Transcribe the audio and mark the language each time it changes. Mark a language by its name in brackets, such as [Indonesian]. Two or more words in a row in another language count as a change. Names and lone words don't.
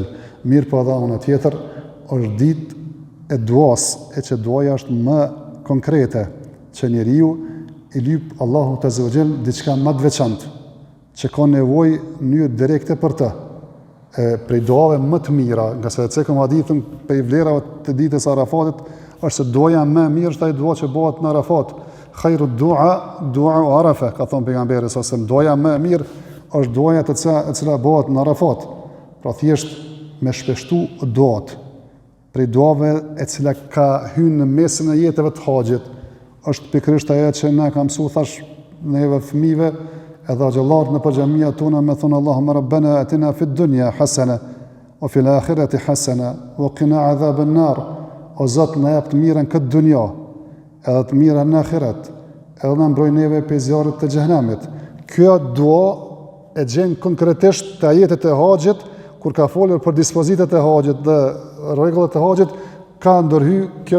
[Albanian] Mirë po edhe ana tjetër është ditë e duas, e që duaja është më konkrete, që njeriu i lyp Allahut [Arabic] عز وجل [Albanian] diçka më të veçantë, që ka nevojë në mënyrë direkte për të. Prej duave më të mira, nga se cekëm hadithën prej vlerave të ditës Arafatit, është se duaja më e mirë është ai dua që bëhet në Arafat. [Arabic] خير دعاء عرفة, [Albanian] ka thënë pejgamberi sa duaja më e mirë është duaja e cila bëhet në Arafat. Pra thjesht me shpeshtu duat. Prej duave e cila ka hyrë në mesin e jetëve të haxhit, është pikërisht ajo që na ka mësuar thash neve fëmijëve, edhe xhallarët në xhamia tona me thonë [Arabic] اللهم ربنا آتنا في الدنيا حسنة وفي الآخرة حسنة وقنا عذاب النار. [Albanian] O Zot, na jap të mirën këtë dunja, edhe të mirën në ahiret, edhe na mbroj neve prej zjarrit të xhenemit. Kjo dua e gjen konkretisht te ajetet e haxhit, kur ka folur për dispozitat e haxhit dhe rregullat e haxhit, ka ndërhy kjo